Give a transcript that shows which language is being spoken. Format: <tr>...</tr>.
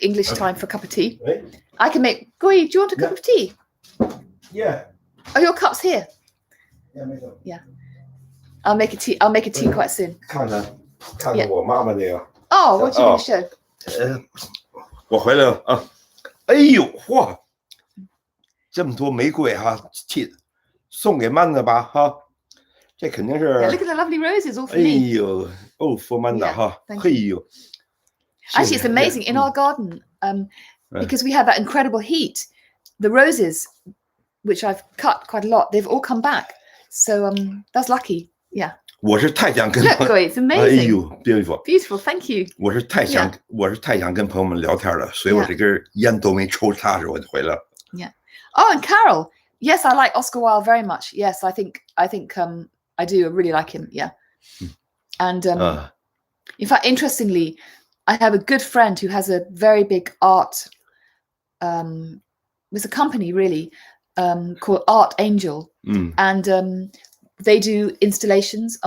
<en>English time for a cup of tea. I can make. Guo Yi, do you want a cup of tea? Yeah. Are your cups here? Yeah, make them. Yeah. I'll make a tea quite soon.</en> <zh>看看我妈妈那个。</zh> <en>Oh, what are you going to show?</en> <zh>我回来了啊！哎呦，嚯，这么多玫瑰哈，送给曼达吧哈，这肯定是。</zh> <en>Yeah, look at the lovely roses all for 哎 me.</en> <zh>呦，哦， for 曼达哈，</zh> <en>thank 哎呦。 Actually, it's amazing. In our garden, because we had that incredible heat. The roses, which I've cut quite a lot, they've all come back. So that's lucky. Yeah.</en> <zh>我是太想跟</zh> <en>Look, Guo, it's amazing. 哎呦 beautiful. Beautiful. Thank you.</en> <zh>我是太想跟朋友们聊天了，所以我这根烟都没抽踏实，我就回来了。</zh> <en>Yeah. Oh, and Carol. Yes, I like Oscar Wilde very much. Yes, I think I do. I really like him. Yeah. And in fact, interestingly, I have a good friend who has a very big art. It's a company really called Art Angel, and they do installations.</en>